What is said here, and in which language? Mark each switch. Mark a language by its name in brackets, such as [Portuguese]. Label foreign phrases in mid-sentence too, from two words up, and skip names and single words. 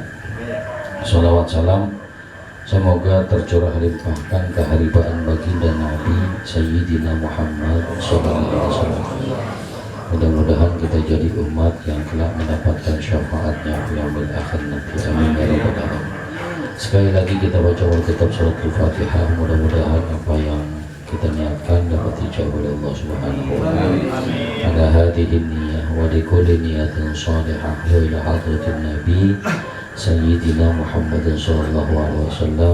[Indonesian] Salawat salam semoga tercurah limpahkan keharibaan baginda Nabi Sayyidina Muhammad SAW. Mudah-mudahan kita jadi umat yang telah mendapatkan syafaatnya yang akhir nanti. [Arabic] آمين يا رب العالمين. [Indonesian] Sekali lagi kita baca kitab surat Al-Fatihah. Mudah-mudahan apa yang kita niatkan dapat dijawab oleh Allah [Arabic] سبحانه وتعالى. على هذه النية ولكل نية صالحة وإلى حضرة النبي سيدنا محمد صلى الله عليه وسلم.